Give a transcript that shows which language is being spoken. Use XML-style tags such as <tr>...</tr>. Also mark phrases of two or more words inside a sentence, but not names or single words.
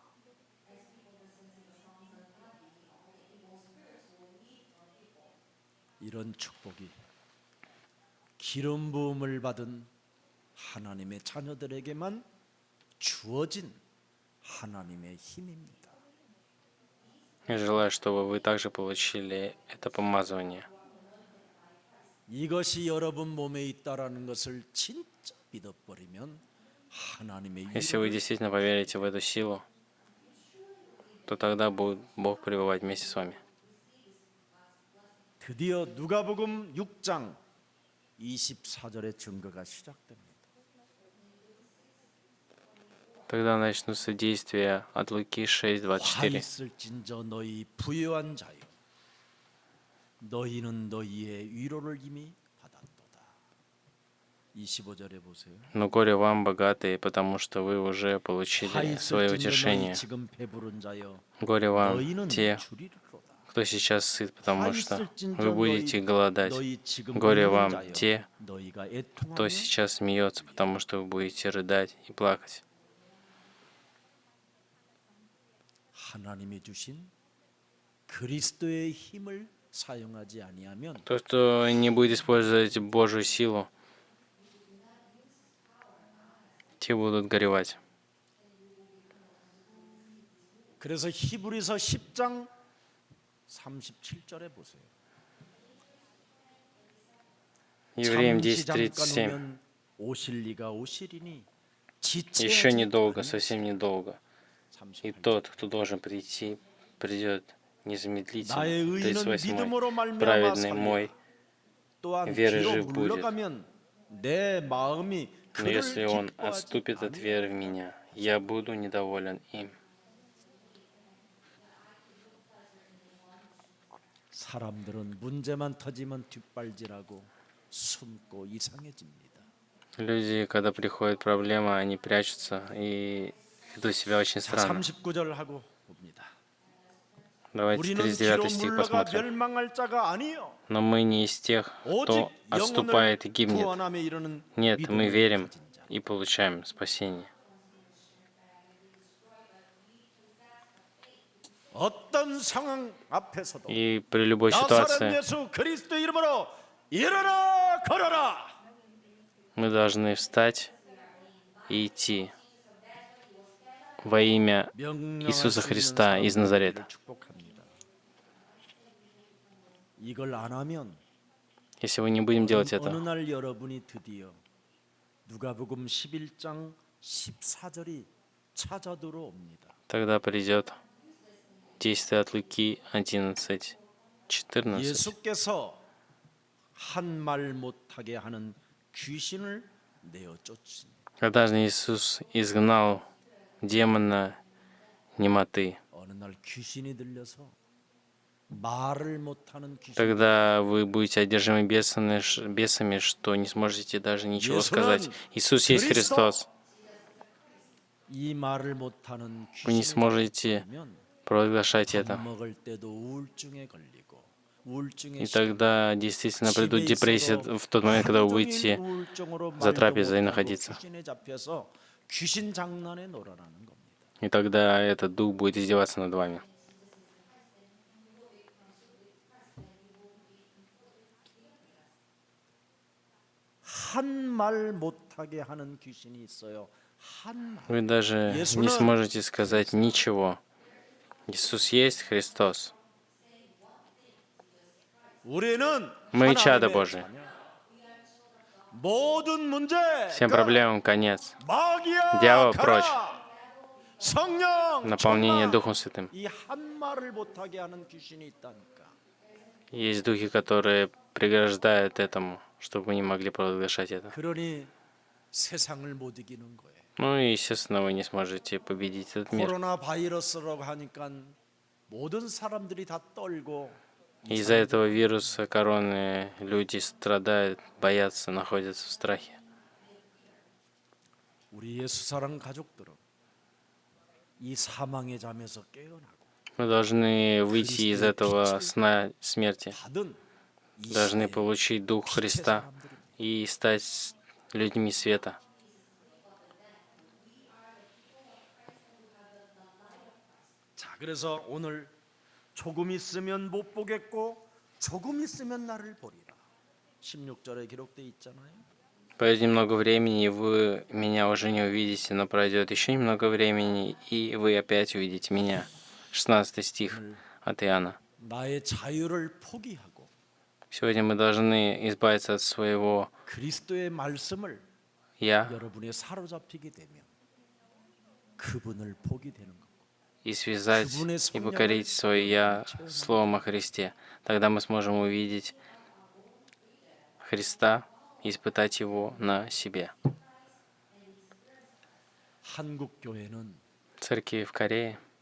<ko>이런 축복이 기름 부음을 받은 하나님의 자녀들에게만 주어진 하나님의 힘입니다.</ko> <ru>Я желаю, чтобы вы также получили это помазывание.</ru> <ko>이것이 여러분 몸에 있다라는 것을 진짜 믿어버리면 하나님의</ko> <ru>Если вы</ru> <ko>위로를</ko> <ru>действительно поверите в эту силу, то тогда будет Бог пребывать вместе с вами.</ru> <ko>드디어 누가복음 6장 24절의 증거가 시작됩니다.</ko> <ru>Тогда начнутся действия от Луки</ru> <ko>화</ko> <ru>6:24.</ru> <ko>있을진저 너희 부유한 자요 너희는 너희의 위로를 이미 받았도다. 25절에 보세요.</ko> <ru>Но горе вам, богатые, потому что вы уже получили</ru> <ko>화</ko> <ru>свое</ru> <ko>있을진저</ko> <ru>утешение.</ru> <ko>너희 지금 배부른 자요</ko> <ru>Горе вам,</ru> <ko>너희는</ko> <ru>те,</ru> <ko>주리로다.</ko> <ru>кто сейчас сыт, потому</ru> <ko>화</ko> <ru>что</ru> <ko>있을진저</ko> <ru>вы будете голодать.</ru> <ko>너희 지금</ko> <ru>Горе</ru> <ko>웃는</ko> <ru>вам,</ru> <ko>자요</ko> <ru>те,</ru> <ko>너희가</ko> <ru>кто</ru> <ko>애통하며</ko> <ru>сейчас смеется, потому что вы будете рыдать и плакать.</ru> <ko>하나님이 주신 그리스도의 힘을 사용하지 아니하면</ko> <ru>Тот, кто не будет использовать Божью силу, те будут горевать.</ru> <ko>그래서 히브리서 10장 37절에 보세요.</ko> <ru>Евреям</ru> <ko>잠시 잠깐</ko> <ru>10:37.</ru> <ko>오면 오실 리가 오시리니</ko> <ru>Еще</ru> <ko>지체하지</ko> <ru>недолго,</ru> <ko>아니하시리라.</ko> <ru>совсем недолго. И</ru> <ko>38절.</ko> <ru>тот, кто должен прийти, придет незамедлительно.</ru> <ko>나의 의인은</ko> <ru>38.</ru> <ko>믿음으로 말미암아</ko> <ru>Праведный мой</ru> <ko>살리라. 또한</ko> <ru>верой</ru> <ko>뒤로</ko> <ru>жив будет.</ru> <ko>물러가면 내 마음이</ko> <ru>Но</ru> <ko>그를</ko> <ru>если он</ru> <ko>기뻐하지</ko> <ru>отступит от</ru> <ko>아니하리라.</ko> <ru>веры в меня, я буду недоволен им.</ru> <ko>사람들은 문제만 터지면 뒷발질하고 숨고 이상해집니다.</ko> <ru>Люди, когда приходит проблема, они прячутся и ведут себя очень</ru> <ko>자,</ko> <ru>странно.</ru> <ko>39절 하고 봅니다.</ko> <ru>Давайте</ru> <ko>우리는</ko> <ru>39</ru> <ko>뒤로</ko> <ru>стих</ru> <ko>물러가</ko> <ru>посмотрим.</ru> <ko>멸망할 자가 아니요</ko> <ru>Но мы не из тех,</ru> <ko>오직</ko> <ru>кто</ru> <ko>영혼을</ko> <ru>отступает и гибнет.</ru> <ko>구원함에 이르는</ko> <ru>Нет, мы</ru> <ko>믿음을</ko> <ru>верим</ru> <ko>가진 자.</ko> <ru>и получаем спасение.</ru> <ko>어떤 상황 앞에서도</ko> <ru>И при любой</ru> <ko>나사렛</ko> <ru>ситуации</ru> <ko>예수 그리스도 이름으로 일어나 걸어라.</ko> <ru>мы должны встать и идти во имя</ru> <ko>명령할</ko> <ru>Иисуса</ru> <ko>수 있는</ko> <ru>Христа из</ru> <ko>사람들을</ko> <ru>Назарета.</ru> <ko>축복합니다. 이걸 안 하면</ko> <ru>Если вы не будем делать</ru> <ko>어느</ko> <ru>это,</ru> <ko>날 여러분이 드디어 누가복음 11장 14절이 찾아 들어옵니다.</ko> <ru>тогда придет действие от Луки 11, 14.</ru> <ko>예수께서 한 말 못하게 하는 귀신을 내어 쫓으니</ko> <ru>Когда Иисус изгнал демона немоты,</ru> <ko>어느 날 귀신이 들려서 말을 못하는 귀신.</ko> <ru>тогда вы будете одержимы бесами, что не сможете даже ничего сказать. Иисус есть Христос.</ru> <ko>이 말을 못하는</ko> <ru>Вы не</ru> <ko>귀신을</ko> <ru>сможете</ru> <ko>들면</ko> <ru>провозглашать</ru> <ko>밥</ko> <ru>это.</ru> <ko>먹을 때도 우울증에 걸리고 우울증에</ko> <ru>И тогда действительно придут депрессии в тот момент, когда вы будете</ru> <ko>우울증으로</ko> <ru>за</ru> <ko>말도</ko> <ru>трапезой</ru> <ko>못하고</ko> <ru>находиться.</ru> <ko>귀신에 잡혀서 귀신 장난에 놀아나는 겁니다.</ko> <ru>И тогда этот дух будет издеваться над вами.</ru> <ko>한 말 못하게 하는 귀신이 있어요. 한 말.</ko> <ru>Вы даже не сможете сказать ничего. Иисус есть Христос.</ru> <ko>우리는</ko> <ru>Мы чада</ru> <ko>하나님의</ko> <ru>Божие.</ru> <ko>자녀. 모든 문제</ko> <ru>Всем проблемам конец.</ru> <ko>마귀야</ko> <ru>Дьявол</ru> <ko>가라.</ko> <ru>прочь.</ru> <ko>성령</ko> <ru>Наполнение</ru> <ko>충만.</ko> <ru>Духом Святым.</ru> <ko>이한 말을 못하게 하는 귀신이 있다니까.</ko> <ru>Есть духи, которые преграждают этому, чтобы вы не могли провозглашать это.</ru> <ko>그러니 세상을 못 이기는 거예요.</ko> <ru>Ну и, естественно, вы не сможете победить этот мир.</ru> <ko>코로나 바이러스라고 하니까 모든 사람들이 다 떨고</ko> <ru>Из-за этого вируса короны люди страдают, боятся, находятся в страхе.</ru> <ko>우리 예수 사랑 가족들은 이 사망의 잠에서 깨어나고</ko> <ru>Мы должны выйти из этого сна смерти,</ru> <ko>받은 이</ko> <ru>должны</ru> <ko>시대의</ko> <ru>получить Дух</ru> <ko>빛의</ko> <ru>Христа</ru> <ko>사람들입니다.</ko> <ru>и стать людьми света.</ru> <ko>자, 그래서 오늘 조금 있으면 못 보겠고 조금 있으면 나를 보리라. 16절에 기록돼 있잖아요.</ko> <ru>Пройдет немного времени, и вы меня уже не увидите, но пройдет еще немного времени, и вы опять увидите меня. 16 стих от Иоанна.</ru> <ko>나의 자유를 포기하고</ko> <ru>Сегодня мы должны избавиться от своего</ru> <ko>그리스도의 말씀을</ko> <ru>«я»</ru> <ko>여러분이 사로잡히게 되면 그분을 보게 되는 겁니다.</ko> <ru>и связать и покорить свое «я» словом о Христе. Тогда мы сможем увидеть Христа и испытать Его на себе.</ru> <ko>한국 교회는</ko> <ru>Церкви в Корее,</ru>